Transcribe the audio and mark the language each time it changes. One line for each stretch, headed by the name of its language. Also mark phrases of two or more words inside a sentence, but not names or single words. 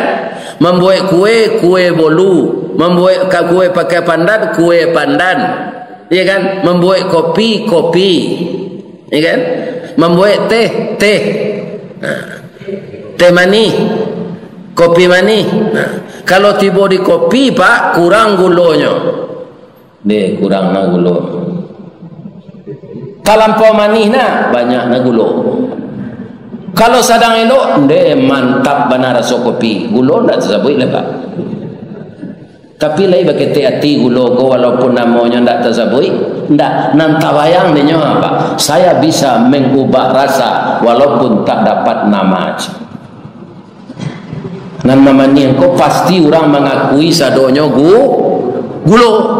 Indonesian: Membuat kue bolu, membuat kue pakai pandan, kue pandan, ya kan? Membuat kopi, ya kan? Membuat teh, teh manis, kopi manis. Kalau tiba di kopi pak, kurang gulanya,
Minangkabau: kurang na gulo. Talampau manis na, banyak na gulo. Kalau sadang elok, mantap benar rasa kopi. Gulo tak tersabui lah pak. Tapi lagi bagi hati gulo ko walaupun namanya tak tersabui, tak nanti bayang dia apa.
Indonesian: Saya bisa mengubah rasa walaupun tak dapat nama.
Minangkabau: Dan namanya ko pasti orang mengakui sadonyo gulo.